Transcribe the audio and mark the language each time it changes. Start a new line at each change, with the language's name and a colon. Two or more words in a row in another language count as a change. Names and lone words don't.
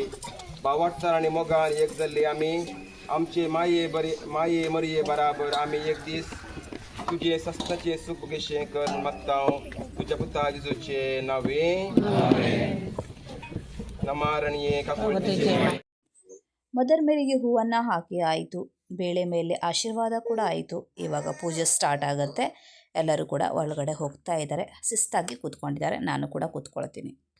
Konkani: भावार्थान आनी मोगान एक जाल्ली आमी आमचे माये मरये बराबर आमी एक दीस तुजे सस्ताचे सुख घेशें कर मागता तुज्या पुता जेजूचे नावे नमारणीये काकुळचे.
Kannada: ಮದರ್ ಮೇರಿಗೆ ಹೂವನ್ನು ಹಾಕಿ ಆಯಿತು, ಬೇಳೆ ಮೇಲೆ ಆಶೀರ್ವಾದ ಕೂಡ ಆಯಿತು. ಇವಾಗ ಪೂಜೆ ಸ್ಟಾರ್ಟ್ ಆಗುತ್ತೆ. ಎಲ್ಲರೂ ಕೂಡ ಒಳಗಡೆ ಹೋಗ್ತಾ ಇದ್ದಾರೆ, ಶಿಸ್ತಾಗಿ ಕೂತ್ಕೊಂಡಿದ್ದಾರೆ. ನಾನು ಕೂಡ ಕೂತ್ಕೊಳ್ತೀನಿ.